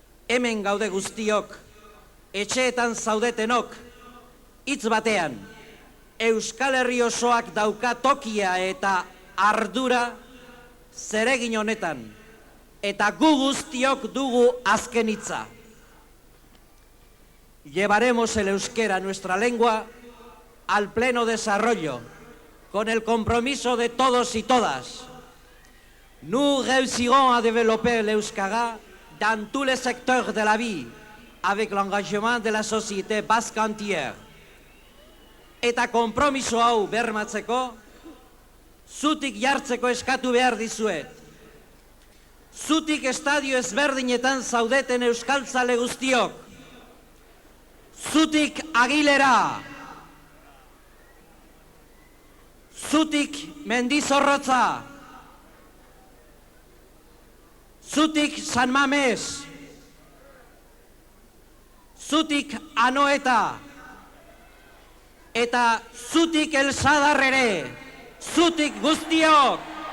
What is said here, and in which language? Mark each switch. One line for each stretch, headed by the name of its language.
Basque: Hemen gaude guztiok, etxeetan zaudetenok, hitz batean, Euskal Herri osoak dauka tokia eta ardura zeregin honetan, eta gu guztiok dugu azken hitza.
Spanish: Llevaremos el euskera, nuestra lengua, al pleno desarrollo, con el compromiso de todos y todas.
French: Nous réussirons à développer l'euskara dans tous les secteurs de la vie, avec l'engagement de la société basque entière.
Basque: Eta konpromiso hau bermatzeko, zutik jartzeko eskatu behar dizuet. Zutik estadio ezberdinetan zaudeten euskaltzale guztiok. zutik Agilera, zutik Mendizorrotza, zutik San Mames, zutik Anoeta, eta zutik El Sadar ere, zutik guztiok.